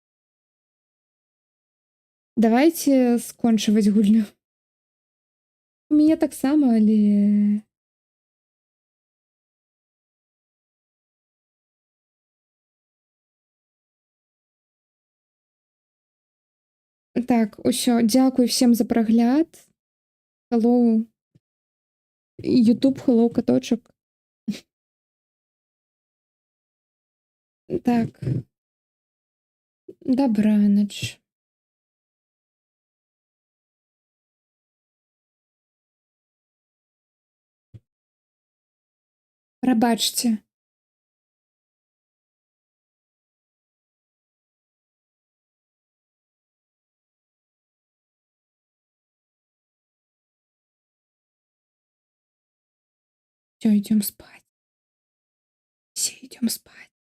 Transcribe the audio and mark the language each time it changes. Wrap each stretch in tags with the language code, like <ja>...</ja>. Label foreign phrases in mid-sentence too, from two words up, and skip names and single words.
<be>Давайте скончваць гульню. У мяне таксама, але... Так, усё. Дзякуй всем за прагляд. Hello. YouTube, hello, каточак. Так. Дабранач. Прабачце.</be> <ru>Всё, идём спать. Все идём спать.</ru>